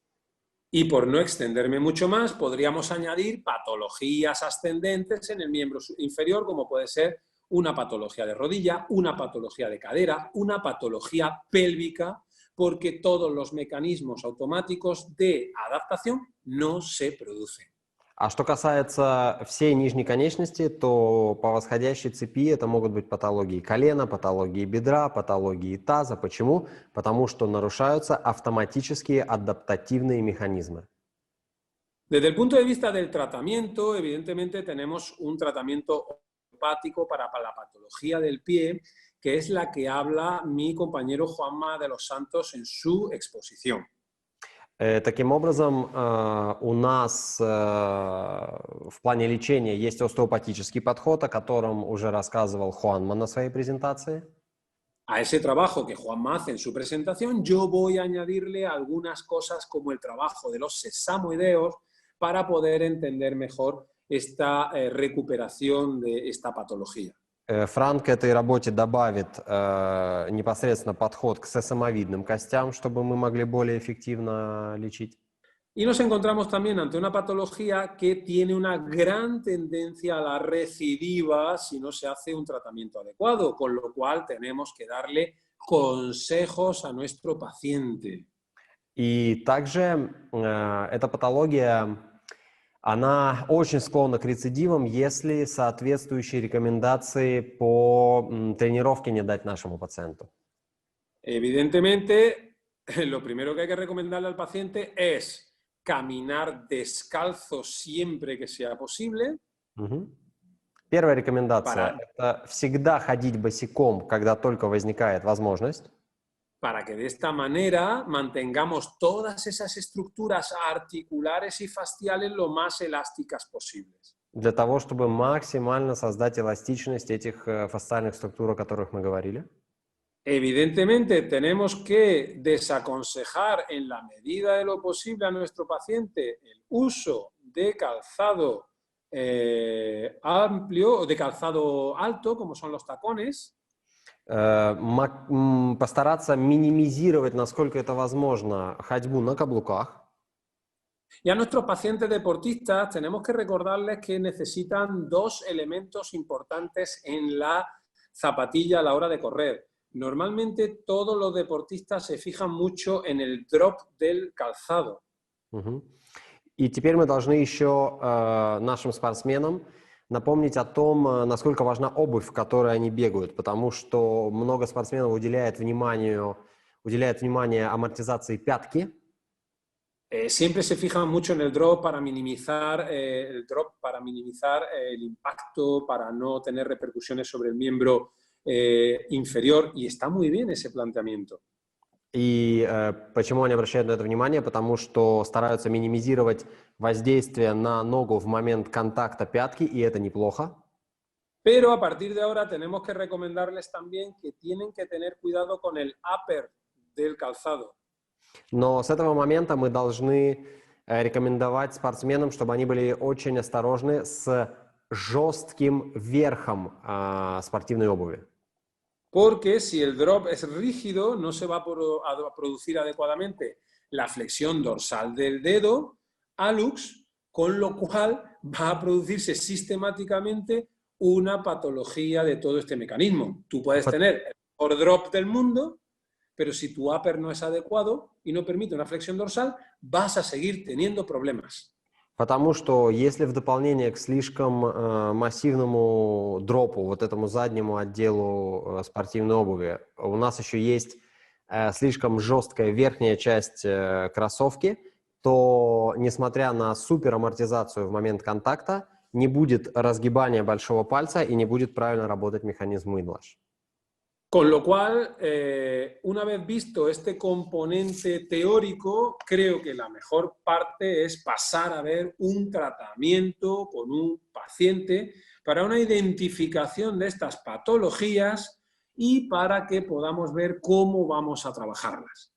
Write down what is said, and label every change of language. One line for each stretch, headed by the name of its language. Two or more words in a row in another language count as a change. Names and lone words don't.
Spanish: Y por no extenderme mucho más, podríamos añadir patologías ascendentes en el miembro inferior, como puede ser una patología de rodilla, una patología de cadera, una patología pélvica, porque todos los mecanismos automáticos de adaptación no se producen.
Russian: А что касается всей нижней конечности, то по восходящей цепи это могут быть патологии колена, патологии бедра, патологии таза. Почему? Потому что нарушаются автоматические адаптативные механизмы.
Spanish: Desde el punto de vista del tratamiento, evidentemente tenemos un tratamiento homeopático para la patología del pie, que es la que habla mi compañero Juanma de los Santos en su exposición.
Russian: Таким образом, у нас в плане лечения есть остеопатический подход, о котором уже рассказывал Хуанма на своей презентации.
Spanish: A ese trabajo que Juanma hace en su presentación, yo voy a añadirle algunas cosas como el trabajo de los sesamoideos para poder entender mejor esta recuperación de esta patología.
Russian: Франк к этой работе добавит непосредственно подход к сесамовидным костям, чтобы мы могли более эффективно лечить.
Spanish: Y nos encontramos también ante una patología que tiene una gran tendencia a la recidiva si no se hace un tratamiento adecuado, con lo cual tenemos que darle consejos a nuestro paciente.
Russian: И также эта патология, она очень склонна к рецидивам, если соответствующие рекомендации по тренировке не дать нашему пациенту.
Spanish: Evidentemente, lo primero que hay que recomendarle al paciente es caminar descalzo siempre que sea posible.
Russian: Первая рекомендация – это всегда ходить босиком, когда только возникает возможность.
Spanish: Para que de esta manera mantengamos todas esas estructuras articulares y fasciales lo más elásticas posibles.
Russian: Для того, чтобы максимально создать эластичность этих фасциальных структур, о которых мы говорили.
Spanish: Evidentemente, tenemos que desaconsejar en la medida de lo posible a nuestro paciente el uso de calzado amplio o de calzado alto, como son los tacones.
Russian: Постараться минимизировать, насколько это возможно, ходьбу на каблуках.
Spanish: Y a nuestros pacientes deportistas tenemos que recordarles que necesitan dos elementos importantes en la zapatilla a la hora de correr. Normalmente todos los deportistas se fijan mucho en el drop del calzado.
Russian: И теперь мы должны еще нашим спортсменам напомнить о том, насколько важна обувь, в которой они бегают, потому что много спортсменов уделяет внимание амортизации пятки.
Spanish: Siempre se fijan mucho en el drop para minimizar el impacto, para no tener repercusiones sobre el miembro inferior, y está muy bien ese planteamiento.
Russian: И почему они обращают на это внимание? Потому что стараются минимизировать воздействие на ногу в момент контакта пятки, и это неплохо.
Spanish: Pero a partir de ahora tenemos que recomendarles también que tienen que tener cuidado con el upper del calzado.
Russian: Но с этого момента мы должны рекомендовать спортсменам, чтобы они были очень осторожны с жестким верхом спортивной обуви.
Spanish: Porque si el drop es rígido, no se va a producir adecuadamente la flexión dorsal del dedo, hallux, con lo cual va a producirse sistemáticamente una patología de todo este mecanismo. Tú puedes tener el mejor drop del mundo, pero si tu upper no es adecuado y no permite una flexión dorsal, vas a seguir teniendo problemas.
Russian: Потому что если в дополнение к слишком массивному дропу, вот этому заднему отделу спортивной обуви, у нас еще есть слишком жесткая верхняя часть кроссовки, то, несмотря на суперамортизацию в момент контакта, не будет разгибания большого пальца и не будет правильно работать механизм Windlash.
Spanish: Con lo cual, una vez visto este componente teórico, creo que la mejor parte es pasar a ver un tratamiento con un paciente para una identificación de estas patologías y para que podamos ver cómo vamos a trabajarlas.